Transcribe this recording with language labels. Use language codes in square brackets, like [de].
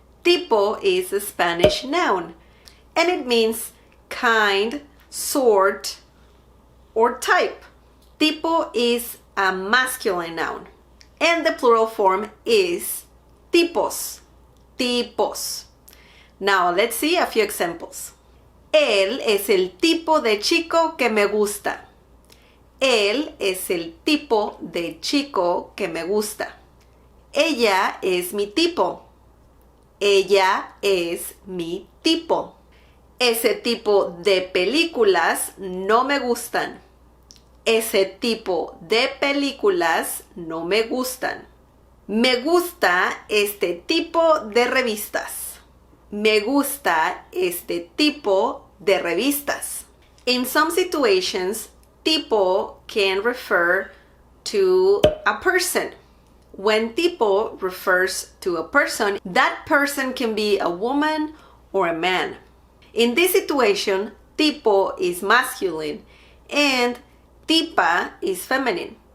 [en] Tipo is a Spanish noun and it means kind, sort, or type. Tipo is a masculine noun and the plural form is tipos. Tipos. Now let's see a few examples. [es] Él es el tipo de chico que me gusta. Él es el tipo de chico que me gusta. Ella es mi tipo. Ella es mi tipo. Ese tipo de películas no me gustan. Ese tipo de películas no me gustan. Me gusta este tipo de revistas. Me gusta este tipo de revistas. [en] In some situations, tipo can refer to a person. When tipo refers to a person, that person can be a woman or a man. In this situation, tipo is masculine and tipa is feminine.